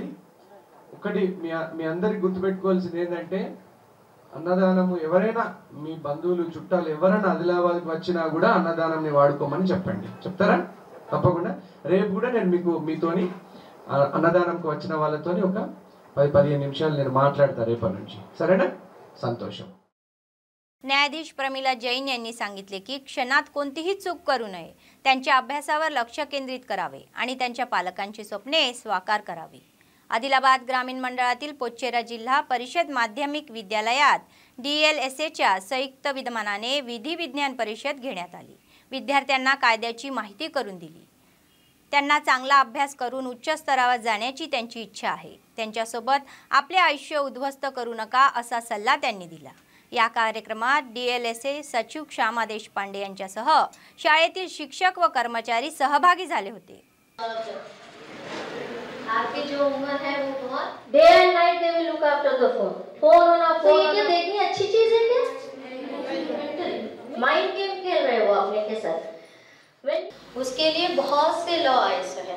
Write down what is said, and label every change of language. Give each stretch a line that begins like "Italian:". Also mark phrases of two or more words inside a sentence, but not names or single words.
Telugu: ఒకటి మీ అందరికి గుర్తుపెట్టుకోవాల్సింది ఏంటంటే, అన్నదానము ఎవరైనా మీ బంధువులు చుట్టాలు ఎవరైనా ఆదిలాబాద్కి వచ్చినా కూడా అన్నదానంని వాడుకోమని చెప్పండి. చెప్తారా? తప్పకుండా. రేపు కూడా నేను మీతోని అన్నదానంకి వచ్చిన వాళ్ళతోని ఒక 10-15 निमिषाल నేను మాట్లాడతా రేపటి నుంచి, సరేనా?
Marathi: संतोष. न्यायाधीश प्रमिला जैन यांनी सांगितले की क्षणात कोणतीही चूक करू नये, त्यांच्या अभ्यासावर लक्ष केंद्रित करावे आणि त्यांच्या पालकांची स्वप्ने साकार करावी. आदिलाबाद ग्रामीण मंडळातील पोच्चेरा जिल्हा परिषद माध्यमिक विद्यालयात DLSAच्या संयुक्त विद्यमानाने विधी विज्ञान परिषद घेण्यात आली. विद्यार्थ्यांना कायद्याची माहिती करून दिली. त्यांना चांगला अभ्यास करून उच्च स्तरावर जाण्याची त्यांची इच्छा आहे. त्यांच्यासोबत आपले आयुष्य उद्ध्वस्त करू नका असा सल्ला त्यांनी दिला. या कार्यक्रमात DLSA सचिव श्यामा देशपांडे यांच्यासह शाळेतील शिक्षक व कर्मचारी सहभागी झाले होते.
Hindi: आपकी जो उम्र है वो बहुत
English: day and night they will look after the phone
Hindi: होना फोन ये क्या देखनी अच्छी चीज है क्या?
English: mind game
Hindi: खेल रहे हो अपने के साथ. उसके लिए बहुत से लॉ आए हैं.